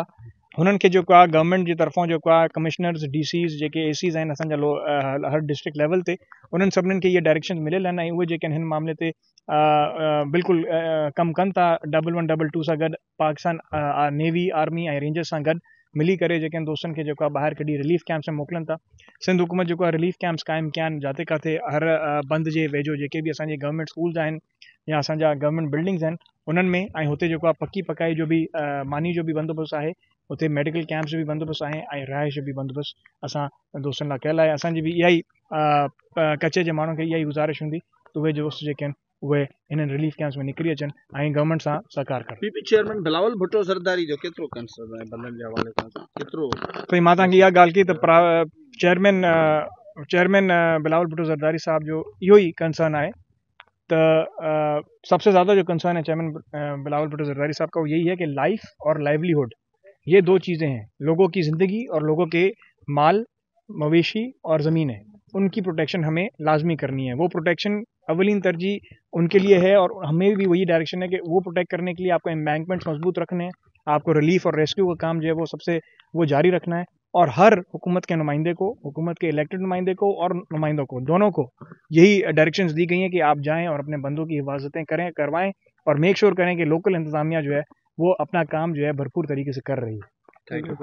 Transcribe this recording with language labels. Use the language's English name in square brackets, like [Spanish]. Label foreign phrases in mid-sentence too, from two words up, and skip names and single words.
[Sindhi] हुननि खे जेको आहे गवर्नमेंट जी तरफ़ां जेको आहे कमिश्नर्स, DCs जेके ACs आहिनि असांजा हर [English] district level [Sindhi] ते, उन्हनि सभिनीनि खे इहे डायरेक्शन मिलियल आहिनि, ऐं उहे जेके आहिनि हिन मामले ते बिल्कुलु कमु कनि था 1122 सां गॾु, पाकिस्तान नेवी, आर्मी ऐं रेंजर्स सां गॾु मिली करे जेके दोस्तनि खे जेको आहे ॿाहिरि कढी [English] relief camps [Sindhi] में मोकिलनि था। सिंध हुकूमत जेको आहे [English] relief camps [Sindhi] क़ाइमु कया आहिनि जाते काथे हर बंद जे वेझो जेके बि असांजे [English] government schools [Sindhi] आहिनि या असांजा [English] government buildings [Sindhi] आहिनि उन्हनि में, ऐं हुते जेको आहे पकी पकाई जो भी मानी जो भी बंदोबस्तु आहे, उते [English] medical camps [Sindhi] जो भी बंदोबस्तु आहे, ऐं रिहाइश जो भी बंदोबस्तु असां दोस्तनि लाइ कयल आहे। असांजी बि इहा ई कच्चे जे माण्हुनि खे इहा ई गुज़ारिश हूंदी त उहे दोस्त जेके आहिनि उहे हिननि [English] relief camps [Sindhi] में निकिरी अचनि ऐं गवर्नमेंट सां सहकार कनि। PP चेयरमैन बिलावल भुट्टो ज़रदारी जो केतिरो कंसर्न आहे बंदनि जे हवाले खां, केतिरो? तो मां तव्हांखे इहा ॻाल्हि की त चेयरमैन बिलावल भुट्टो ज़रदारी साहब जो इहो ई कंसर्न आहे, [Urdu] تو سب سے زیادہ جو کنسرن ہے چیئرمین بلاول بھٹو زرداری صاحب کا وہ یہی ہے کہ لائف اور لائیولی ہڈ، یہ 2 چیزیں ہیں، لوگوں کی زندگی اور لوگوں کے مال، مویشی اور زمینیں، ان کی پروٹیکشن ہمیں لازمی کرنی ہے. وہ پروٹیکشن اولین ترجیح ان کے لیے ہے، اور ہمیں بھی وہی ڈائریکشن ہے کہ وہ پروٹیکٹ کرنے کے لیے آپ کو ایمبینکمنٹس مضبوط رکھنے ہیں، آپ کو ریلیف اور ریسکیو کا کام جو ہے وہ جاری رکھنا ہے، اور ہر حکومت کے نمائندے کو، حکومت کے الیکٹڈ نمائندے کو اور نمائندوں کو، دونوں کو یہی ڈائریکشنز دی گئی ہیں کہ آپ جائیں اور اپنے بندوں کی حفاظتیں کروائیں اور [English] make sure [Urdu] کریں کہ لوکل انتظامیہ جو ہے وہ اپنا کام جو ہے بھرپور طریقے سے کر رہی ہے.